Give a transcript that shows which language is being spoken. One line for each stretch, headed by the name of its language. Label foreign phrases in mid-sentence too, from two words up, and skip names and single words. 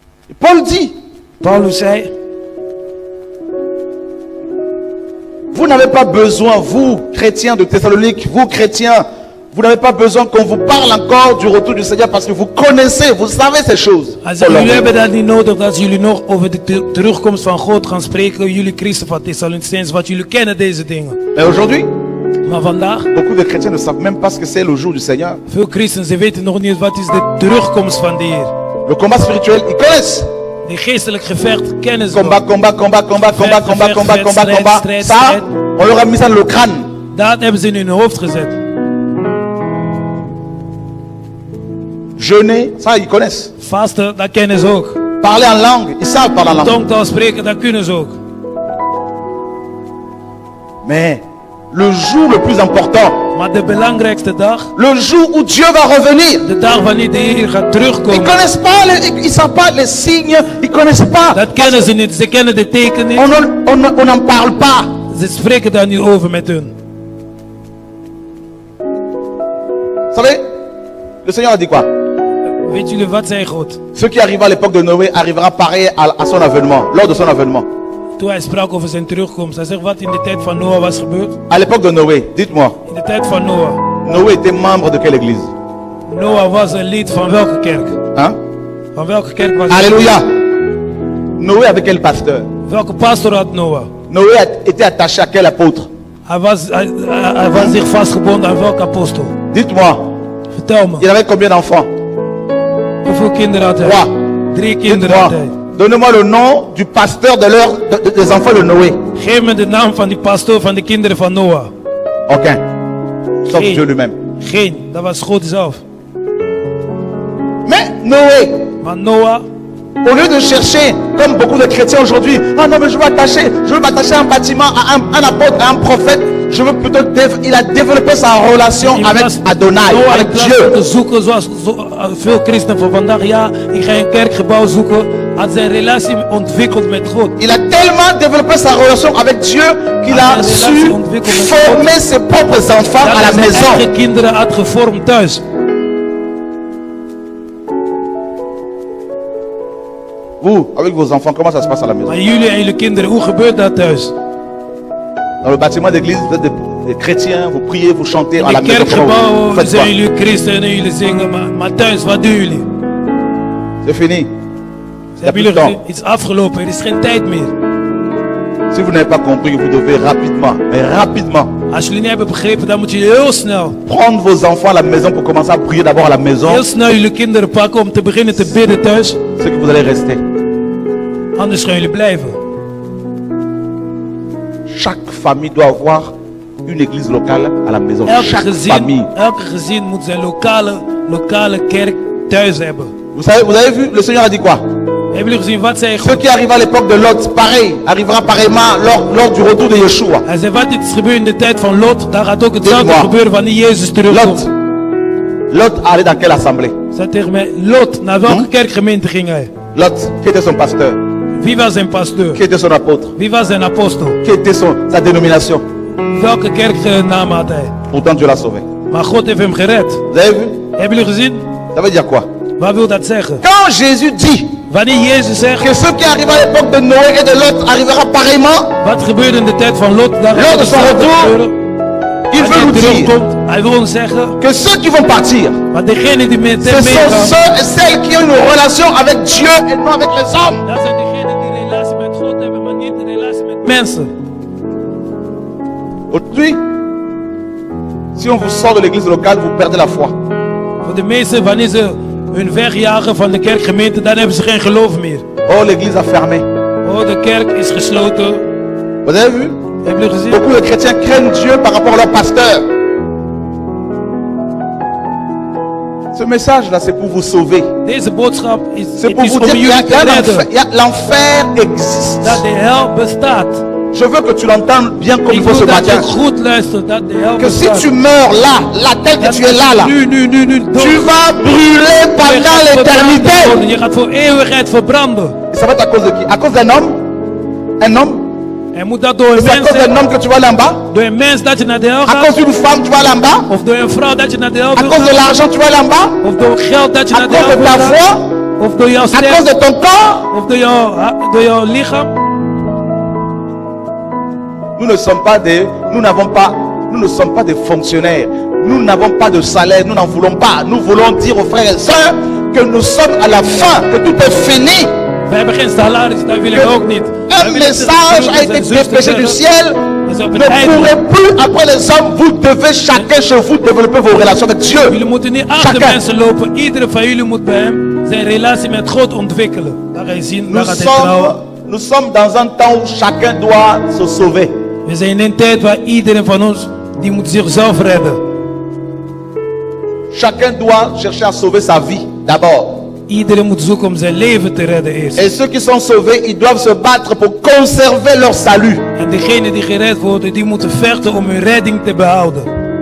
French: Paul dit,
Dutch: Paulus zei,
French: vous n'avez pas besoin, vous chrétiens de Thessalonique, vous chrétiens, vous n'avez pas besoin qu'on vous parle encore du retour du Seigneur parce que vous connaissez, vous savez ces choses.
Dutch: hij zegt, jullie hebben dat niet nodig dat jullie nog over de terugkomst van God gaan spreken. Jullie christen van Thessalonicense, want jullie kennen deze dingen.
French: Mais aujourd'hui,
Dutch: Maar vandaag,
French: beaucoup de chrétiens ne savent même pas ce que c'est le jour du Seigneur.
Dutch: veel christenen, ze weten nog niet wat is de terugkomst van de Heer.
French: Le combat spirituel, ils connaissent.
Dutch: De geestelijk gevecht kennen ze
French: Combat,
Dutch: wel.
French: combat, combat, combat, combat, combat, combat, combat, combat. Ça, on leur a mis ça dans le crâne.
Dutch: Dat hebben ze in hun hoofd gezet.
French: Jeûner, ça ils connaissent.
Dutch: Vasten, dat kennen ze ook.
French: Parler en langue, ils savent parler en langue.
Dutch: Tongtaal spreken, dat kunnen ze ook.
French: Mais le jour le plus important,
Dutch: Maar de belangrijkste dag,
French: le jour où Dieu va revenir,
Dutch: de dag wanneer de Heer gaat
French: ils
Dutch: terugkomen,
French: connaissent pas, ils savent pas les signes, ils connaissent pas.
Dutch: dat kennen ze niet. Ze kennen de tekenen niet.
French: On n'en parle pas.
Dutch: Ze spreken daar niet over met hun.
French: Vous savez, le Seigneur a dit quoi?
Dutch: Weet jullie wat zei God?
French: Ce qui arriva à l'époque de Noé arrivera pareil à son avènement, lors de son avènement.
Dutch: Toen hij sprak over zijn terugkomst. Hij zegt wat in de tijd van Noah was gebeurd.
French: À l'époque de Noé, dites-moi,
Dutch: In de tijd van Noah.
French: Noé était membre de quelle église?
Dutch: Noah was een lid van welke kerk?
French: Hein?
Dutch: Van welke kerk was hij?
French: Alléluia. Noé avec quel pasteur?
Dutch: Welke pastor had Noah?
French: Noé était attaché à quel apôtre?
Dutch: Hij was zich vastgebonden aan welke apostel?
French: Dites-moi,
Dutch: Vertel me.
French: il avait combien d'enfants?
Dutch: Hoeveel kinderen had hij?
French: 3.
Dutch: 3 kinderen had
French: Dites-moi,
Dutch: hij.
French: donnez-moi le nom du pasteur des enfants de Noé.
Dutch: Geef me de naam van die pastoor van de kinderen van Noah.
French: Aucun. Sauf
Dutch: Geen.
French: Dieu lui-même.
Dutch: Geen, dat was God zelf.
French: Mais Noé,
Dutch: Maar Noah,
French: au lieu de chercher, comme beaucoup de chrétiens aujourd'hui, ah non mais je veux m'attacher à un bâtiment, à un apôtre, à un prophète, je veux plutôt, il a développé sa relation
Dutch: in
French: avec
Dutch: plaats-
French: Adonai,
Dutch: Noah, in
French: avec
Dutch: plaats
French: Dieu.
Dutch: van te zoeken zoals veel christenen van vandaag. Ja, ik ga een kerkgebouw zoeken. Had zijn relatie ontwikkeld met God.
French: Il a tellement développé sa relation avec Dieu qu'il a su former ses propres enfants
Dutch: Dat
French: à la
Dutch: hij zijn eigen
French: maison.
Dutch: kinderen had gevormd thuis.
French: Vous, avec vos enfants, comment ça se passe à la maison?
Dutch: Maar jullie en jullie kinderen, hoe gebeurt dat thuis?
French: Dans le bâtiment d'église, vous êtes des chrétiens, vous priez, vous chantez à
Dutch: In
French: la
Dutch: de
French: maison. Comment
Dutch: kerkgebouw
French: vous faites
Dutch: zijn
French: quoi?
Dutch: jullie christenen, jullie zingen. Maar thuis, wat doen jullie?
French: C'est fini.
Dutch: Ze hebben
French: plus de
Dutch: jullie
French: temps.
Dutch: iets afgelopen, er is geen tijd meer.
French: Si vous n'avez pas compris, vous devez rapidement, mais rapidement,
Dutch: Als jullie niet hebben begrepen, dan moet je heel snel,
French: prendre vos enfants à la maison pour commencer à prier d'abord à la maison.
Dutch: heel snel jullie kinderen pakken om te beginnen te bidden thuis.
French: C'est que vous allez rester.
Dutch: Anders gaan jullie blijven.
French: Chaque famille doit avoir une église locale à la maison. Chaque famille.
Dutch: Elke gezin moet zijn lokale kerk thuis hebben.
French: Vous avez vu, le Seigneur a dit quoi?
Dutch: Hebben jullie gezien wat zei
French: Ce
Dutch: God?
French: qui arriva à l'époque de Lot, pareil, arrivera pareillement lors du retour de Yeshua.
Dutch: Hij zei wat dit is gebeurd in de tijd van Lot, daar gaat ook hetzelfde
French: Dis-moi.
Dutch: gebeuren wanneer Jezus terugkomt.
French: Lot allait dans quelle assemblée?
Dutch: Zei tegen mij, Lot, naar welke kerkgemeente ging hij?
French: Lot, qui était son pasteur?
Dutch: Wie was zijn pastoor?
French: Qui était son apôtre?
Dutch: Wie was zijn apostel?
French: Qui était sa dénomination?
Dutch: Welke kerknaam had hij?
French: Pourtant Dieu l'a sauvé.
Dutch: Maar God heeft hem gered.
French: Vous avez vu?
Dutch: Hebben jullie gezien?
French: Ça veut dire quoi?
Dutch: Wat wil dat zeggen?
French: Quand Jésus dit
Dutch: Wanneer Jezus zegt,
French: que ce qui arrive à l'époque de Noé et de Lot arrivera pareillement,
Dutch: wat gebeurde in de tijd van Lot, daar
French: Lors
Dutch: gaat
French: de son
Dutch: hetzelfde
French: retour,
Dutch: gebeuren.
French: il
Dutch: Als
French: veut
Dutch: hij
French: nous dire
Dutch: terugkomt, hij wil ons zeggen,
French: que ceux qui vont partir,
Dutch: maar degenen die met
French: ce
Dutch: hem
French: sont
Dutch: meegaan,
French: ceux et celles qui ont une relation avec Dieu et non avec les hommes.
Dutch: dat zijn degenen die een relatie met God hebben, maar niet een relatie met mensen.
French: Aujourd'hui, si on vous sort de l'église locale, vous perdez la foi.
Dutch: Voor de meesten, wanneer ze hun wegjagen van de kerkgemeente, dan hebben ze geen geloof meer.
French: Oh, l'église a fermé.
Dutch: Oh, de kerk is gesloten.
French: Vous avez vu?
Dutch: Hebben jullie gezien?
French: Beaucoup de chrétiens craignent Dieu par rapport à leur pasteur. Ce message-là, c'est pour vous sauver.
Dutch: Deze boodschap is,
French: C'est
Dutch: het
French: pour
Dutch: is
French: vous
Dutch: om
French: dire
Dutch: jullie te redden.
French: l'enfer existe.
Dutch: Dat de hel bestaat.
French: Je veux que tu l'entendes bien comme il
Dutch: Ik
French: faut ce
Dutch: wil dat je
French: matin.
Dutch: goed luistert, dat de hel
French: Que si
Dutch: bestaat.
French: tu meurs là, tel que
Dutch: Dat
French: tu es là,
Dutch: nu
French: tu vas brûler pendant l'éternité.
Dutch: Je gaat voor eeuwigheid verbranden.
French: Et ça va être à cause de qui? À cause d'un homme? Un homme?
Dutch: En moet dat door een
French: C'est à
Dutch: mens
French: cause d'un
Dutch: zijn?
French: homme que tu vas là en bas?
Dutch: Door een mens dat je naar de hel
French: À
Dutch: gaat?
French: cause d'une femme, tu vas là en bas?
Dutch: Of door een vrouw dat je naar de hel
French: À
Dutch: wil
French: cause de
Dutch: gaan?
French: l'argent, tu vas là en bas?
Dutch: Of door geld dat je
French: À
Dutch: naar de
French: cause
Dutch: hel
French: de
Dutch: wil
French: ta
Dutch: gaan?
French: foi?
Dutch: Of door jouw
French: à cause
Dutch: stem,
French: de ton corps.
Dutch: of door jouw lichaam.
French: Nous ne sommes pas des, nous ne sommes pas des fonctionnaires. Nous n'avons pas de salaire, nous n'en voulons pas. Nous voulons dire aux frères et sœurs que nous sommes à la fin, que tout est fini.
Dutch: We hebben geen salaris, dat wil ik ook niet.
French: Un message a été dépêché du ciel. Ne pourrez plus après les hommes, vous devez chacun chez vous développer vos relations avec Dieu.
Dutch: Jullie moeten niet achter
French: Chacun.
Dutch: mensen lopen. Iedere van jullie moet bij hem zijn relatie met God ontwikkelen. Daar ga je zien, daar gaat hij trouwen.
French: Nous sommes dans un temps où chacun doit se sauver.
Dutch: We zijn in een tijd waar iedereen van ons die moet zichzelf redden.
French: Chacun doit chercher à sauver sa vie d'abord.
Dutch: Iedereen moet zoeken om zijn leven te redden eerst.
French: Et ceux qui sont sauvés, ils doivent se battre pour conserver leur salut.
Dutch: En degenen die gered worden, die moeten vechten om hun redding te behouden.